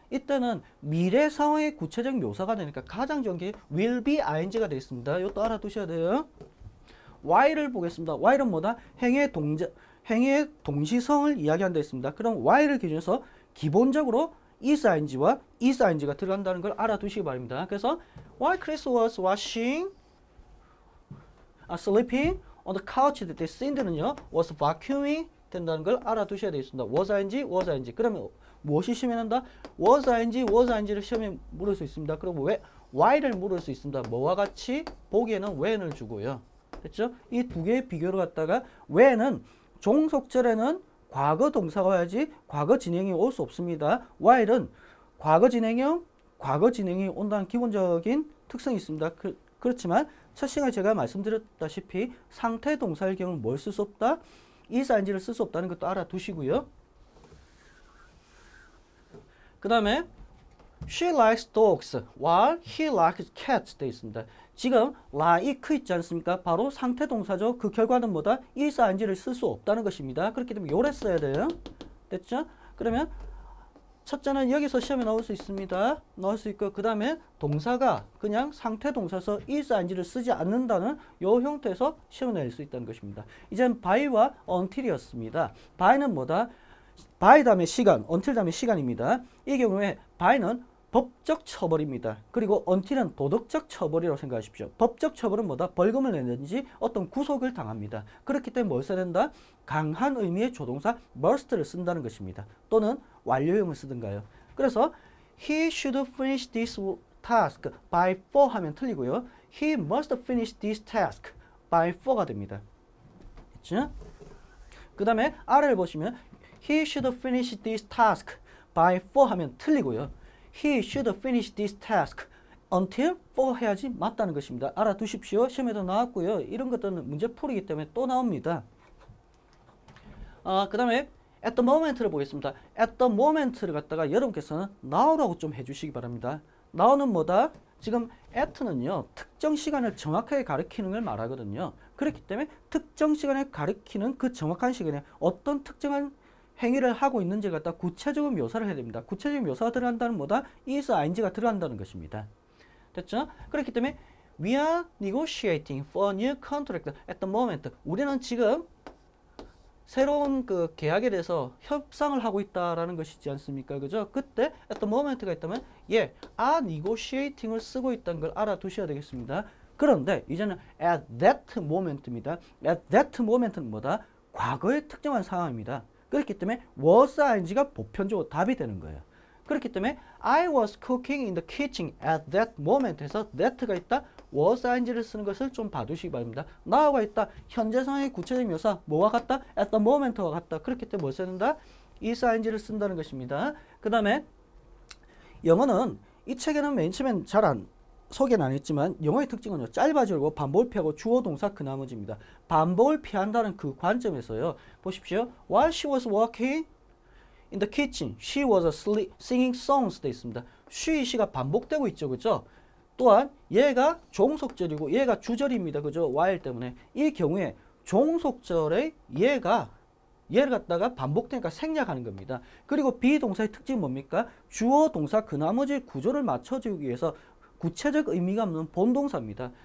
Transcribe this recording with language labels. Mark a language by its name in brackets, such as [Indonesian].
[Korean] 이때는 미래 상황의 구체적 묘사가 되니까 가장 좋은 게 will be ing가 되어 있습니다. 이것도 알아두셔야 돼요. while을 보겠습니다. while은 뭐다? 행의 동시성을 이야기한다 했습니다. 그럼 while을 기준해서 기본적으로 is ing와 is ing가 들어간다는 걸 알아두시기 바랍니다. [English] 그래서 while Chris was sleeping on the couch, the Cindy는요 was vacuuming [Korean] 된다는 걸 알아두셔야 되겠습니다. [English] was ing. [Korean] 그러면 무엇이 시험에 난다? was ing를 시험에 물을 수 있습니다. 그리고 왜 why를 물을 수 있습니다. 뭐와 같이 보기에는 when을 주고요. 됐죠? 이 두 개의 비교를 갖다가 when은 종속절에는 과거 동사가 와야지 과거 진행이 올 수 없습니다. while은 과거 진행이 온다는 기본적인 특성이 있습니다. 그렇지만 첫 시간에 제가 말씀드렸다시피 상태 동사의 경우는 뭘 쓸 수 없다? is ing를 쓸 수 없다는 것도 알아두시고요. 그 다음에 [English] she likes dogs while he likes cats [Korean] 되어 있습니다. 지금 like 있지 않습니까? 바로 상태 동사죠. 그 결과는 뭐다? is ing를 쓸 수 없다는 것입니다. 그렇기 때문에 요래 써야 돼요. 됐죠? 그러면 첫째는 여기서 시험에 나올 수 있습니다. 나올 수 있고 그 다음에 동사가 그냥 상태 동사서 is ing를 쓰지 않는다는 요 형태에서 시험에 낼 수 있다는 것입니다. 이젠 by와 until이었습니다. by는 뭐다? by 다음에 시간, until 다음에 시간입니다. 이 경우에 by는 법적 처벌입니다. 그리고 until은 도덕적 처벌이라고 생각하십시오. 법적 처벌은 뭐다? 벌금을 내든지 어떤 구속을 당합니다. 그렇기 때문에 뭘 써야 된다? 강한 의미의 조동사 must를 쓴다는 것입니다. 또는 완료형을 쓰든가요. 그래서 [English] he should finish this task by 4 [Korean] 하면 틀리고요. [English] he must finish this task by 4가 [Korean] 됩니다. 그렇죠? 그 다음에 아래를 보시면 [English] he should finish this task by 4 [Korean] 하면 틀리고요. [English] he should finish this task until 4 [Korean] 해야지 맞다는 것입니다. 알아두십시오. 시험에도 나왔고요. 이런 것들은 문제 풀이기 때문에 또 나옵니다. 그 다음에 [English] at the moment를 보겠습니다. [Korean] at the moment를 갖다가 여러분께서는 now라고 좀 해주시기 바랍니다. now는 뭐다? 지금 at는요 특정 시간을 정확하게 가리키는 걸 말하거든요. 그렇기 때문에 특정 시간을 가리키는 그 정확한 시간에 어떤 특정한 행위를 하고 있는지 갖다 구체적으로 묘사를 해야 됩니다. 구체적인 묘사가 들어간다는 뭐다? is, ing가 들어간다는 것입니다. 됐죠? 그렇기 때문에 [English] we are negotiating for a new contract at the moment. [Korean] 우리는 지금 새로운 그 계약에 대해서 협상을 하고 있다라는 것이지 않습니까? 그죠? 그때 at the moment가 있다면 예, are negotiating을 쓰고 있다는 걸 알아두셔야 되겠습니다. 그런데 이제는 [English] at that moment입니다. at that moment는 뭐다? [Korean] 과거의 특정한 상황입니다. 그렇기 때문에 was ing가 보편적으로 답이 되는 거예요. 그렇기 때문에 [English] I was cooking in the kitchen at that moment 해서 that가 있다. [Korean] was ing를 쓰는 것을 좀 봐두시기 바랍니다. now가 있다. 현재 상황의 구체적인 묘사 뭐와 같다? [English] at the moment와 같다. [Korean] 그렇기 때문에 뭘 써야 된다? is ing를 쓴다는 것입니다. 그 다음에 영어는 이 책에는 맨 처음엔 잘 안 소개는 안 했지만 영어의 특징은요. 짧아지고 반복을 피하고 주어 동사 그 나머지입니다. 반복을 피한다는 그 관점에서요. 보십시오. [English] While she was working in the kitchen, she was singing songs [Korean] 돼 있습니다. she가 반복되고 있죠. 그죠? 또한 얘가 종속절이고 얘가 주절입니다. 그죠? while 때문에. 이 경우에 종속절의 얘를 갖다가 반복되니까 생략하는 겁니다. 그리고 비동사의 특징은 뭡니까? 주어 동사 그 나머지 구조를 맞춰주기 위해서 구체적 의미가 없는 본동사입니다.